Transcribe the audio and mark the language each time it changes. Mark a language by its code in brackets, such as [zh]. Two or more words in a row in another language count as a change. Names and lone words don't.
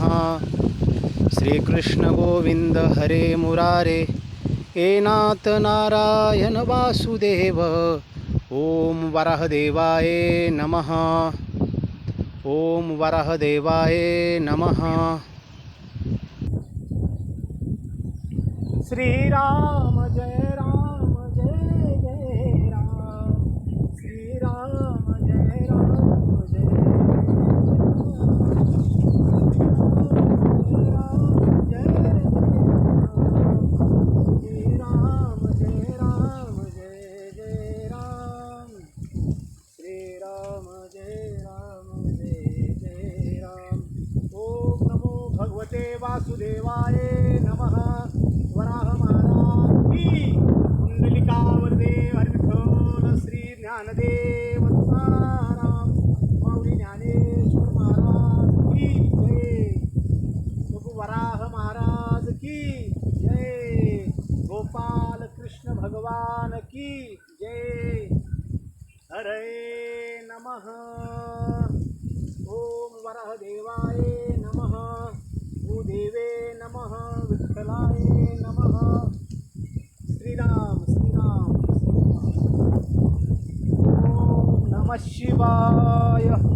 [sa] श्री कृष्ण गोविंद हरे मुरारे, हे नाथ नारायण वासुदेव। ओम वराहदेवाय नमः। ओम वराहदेवाय नमः। श्री राम जय राम जय जय राम। श्री राम जय राम जय राम जय श्री राम जय राम जय जय राम। श्री राम जय राम जय जय राम। ओम नमो भगवते वासुदेवाय नमः। [hi] वराह महाराज की कुंडलिकावरदे हरिविठ्ठल श्री ज्ञानदेव तुकाराम माऊली ज्ञानेश्वर महाराज की जय। प्रभू वराह महाराज की जय। गोपाल कृष्ण भगवान की जय। [sa] हरे नमः। ओम वराह देवाय नमः। भूदेवे नमः। विठ्ठलाय नमः। श्रीराम श्रीराम ओम नमः शिवाय।